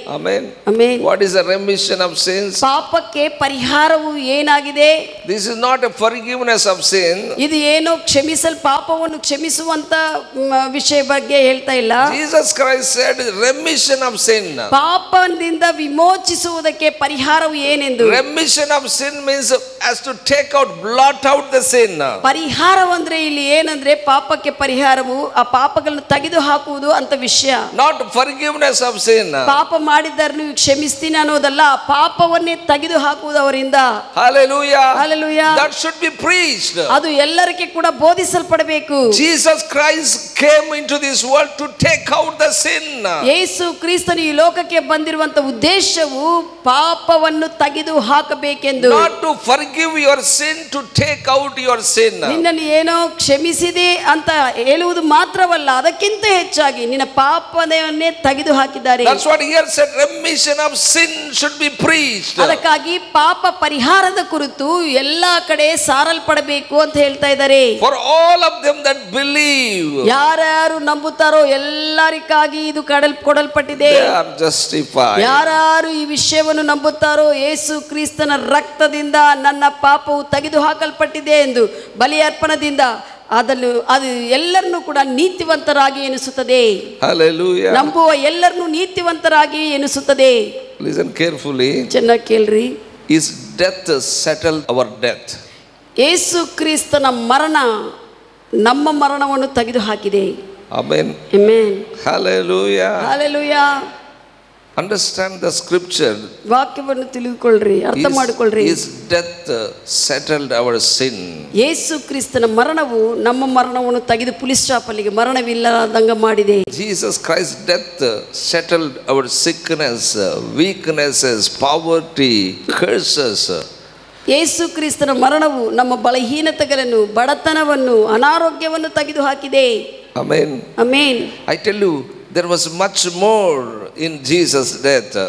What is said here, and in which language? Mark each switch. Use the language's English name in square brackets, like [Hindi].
[English] Amen. Amen. What is the remission of sins? [Kannada] ಪಾಪಕ್ಕೆ ಪರಿಹಾರವು ಏನಾಗಿದೆ? [English] This is not a forgiveness of sin. [Kannada] ಇದು ಏನೋ ಪಾಪವನ್ನು ಕ್ಷಮಿಸುವಂತ ವಿಷಯ ಬಗ್ಗೆ ಹೇಳ್ತಾ ಇಲ್ಲ. [English] Jesus Christ said remission of sin. [Kannada] ಪಾಪದಿಂದ ವಿಮೋಚಿಸುವುದಕ್ಕೆ ಪರಿಹಾರವು ಏನೆಂದು. [English] Remission of sin means as to take out, blot out the sin. [Kannada] ಪರಿಹಾರವಂದ್ರೆ ಇಲ್ಲಿ ಏನಂದ್ರೆ ಪಾಪಕ್ಕೆ ಪರಿಹಾರವು ಆ ಪಾಪಗಳನ್ನು ತೆಗೆದು ಹಾಕುವುದು ಅಂತ ವಿಷಯ. [English] Not forgiveness of sin. [Kannada] ಪಾಪ ಮಾಡಿದ್ದನ್ನು ಕ್ಷಮಿಸ್ತೀನಿ ಅನ್ನೋದಲ್ಲ, ಪಾಪವನ್ನೇ ತೆಗೆದು ಹಾಕುವುದು ಅವರಿಂದ. [English] Hallelujah. Hallelujah. That should be preached. [Kannada] ಅದು ಎಲ್ಲರಿಗೆ ಕೂಡ ಬೋಧಿಸಲ್ಪಡಬೇಕು. [English] Jesus Christ came into this world to take out the sin. [Kannada] ಯೇಸು ಕ್ರಿಸ್ತನು ಈ ಲೋಕಕ್ಕೆ ಬಂದಿರುವಂತ ಉದ್ದೇಶವು ಪಾಪವನ್ನು ತೆಗೆದು ಹಾಕಬೇಕೆಂದು. [English] Not to forgive your sin, to take out your sin. [Kannada] ನಿನ್ನನ್ನು ಏನೋ ಕ್ಷಮಿಸಿದೆ ಅಂತ ಹೇಳುವುದು ಮಾತ್ರವಲ್ಲ, ಅದಕ್ಕಿಂತ ಹೆಚ್ಚಾಗಿ ನಿನ್ನ ಪಾಪವನ್ನೇ ತೆಗೆದು ಹಾಕಿದ್ದಾರೆ. [English] That's what here said, remission of sin should be preached. [Kannada] ಅದಕ್ಕಾಗಿ ಪಾಪ ಪರಿಹಾರದ ಕುರಿತು ಎಲ್ಲಾ ಕಡೆ ಸಾರಲ್ಪಡಬೇಕು ಅಂತ ಹೇಳ್ತಾ ಇದ್ದಾರೆ. [English] For all of them that believe. [Kannada] ಯಾರ್ಯಾರು ನಂಬುತ್ತಾರೋ ಎಲ್ಲರಿಗಾಗಿ ಇದು ಕೊಡಲ್ಪಟ್ಟಿದೆ. [English] They are justified. [Kannada] ಯಾರು ಈ ವಿಷಯವನ್ನು ನಂಬುತ್ತಾರೋ ಯೇಸು ಕ್ರಿಸ್ತನ ರಕ್ತದಿಂದ ನನ್ನ ಪಾಪವು ತೆಗೆದು ಹಾಕಲ್ಪಟ್ಟಿದೆ ಎಂದು ಬಲಿಯರ್ಪಣದಿಂದ ಅದು ಎಲ್ಲರನ್ನೂ ಕೂಡ ನೀತಿವಂತರಾಗಿ ಎನಿಸುತ್ತದೆ. [English] Hallelujah. [Kannada] ನಂಬುವ ಎಲ್ಲರನ್ನೂ ನೀತಿವಂತರಾಗಿ ಎನಿಸುತ್ತದೆ. [English] Listen carefully. [Kannada] ಚೆನ್ನಾಗಿ ಕೇಳ್ರಿ. [English] His death settled our death. [Kannada] ಯೇಸು ಕ್ರಿಸ್ತನ ಮರಣ ನಮ್ಮ ಮರಣವನ್ನು ತೆಗೆದು ಹಾಕಿದೆ. [English] Amen. Amen. Hallelujah. Hallelujah. Understand the scripture. [Kannada] ವಾಕ್ಯವನ್ನು ತಿಳಿದುಕೊಳ್ಳ್ರಿ, ಅರ್ಥ ಮಾಡಿಕೊಳ್ಳ್ರಿ. [English] His death settled our sin. [Kannada] ಯೇಸು ಕ್ರಿಸ್ತನ ಮರಣವು ನಮ್ಮ ಮರಣವನ್ನು ತೆಗೆದು ಪುಲಿಸ್ ಸ್ಟಾಪಲ್ಲಿಗೆ ಮರಣವಿಲ್ಲದಂಗ ಮಾಡಿದೆ. [English] Jesus Christ's death settled our sickness, weaknesses, poverty, curses. [Kannada] ಯೇಸು ಕ್ರಿಸ್ತನ ಮರಣವು ನಮ್ಮ ಬಲಹೀನತೆಗಳನ್ನು, ಬಡತನವನ್ನು, ಅನಾರೋಗ್ಯವನ್ನು ತೆಗೆದು ಹಾಕಿದೆ. [English] Amen. Amen. I tell you, there was much more in Jesus' death.